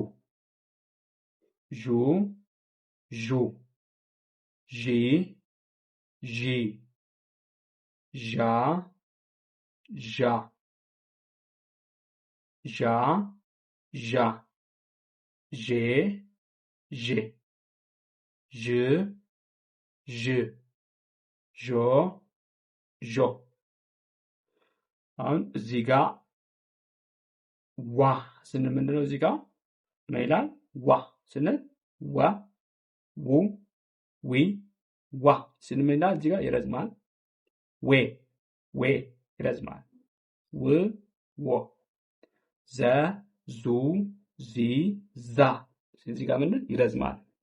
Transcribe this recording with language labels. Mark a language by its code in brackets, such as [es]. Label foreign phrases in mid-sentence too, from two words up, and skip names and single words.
[am] ዡ ዡ ዢ ዢ ዣ ዣ ዣ ዣ ዤ ዤ ዥ ዥ ዦ ዦ። አሁን እዚህ ጋር ዋ ስንል ምንድነው? እዚህ ጋር ምን ይላል? ዋ ስንል ወ ው ዊ ዋ ስንል ምን ይላል? እዚህ ጋር ይረዝማል። ዌ ዌ ይረዝማል። ው ወ ዘ ዙ ዚ ዛ እዚህ ጋር ምን ይረዝማል?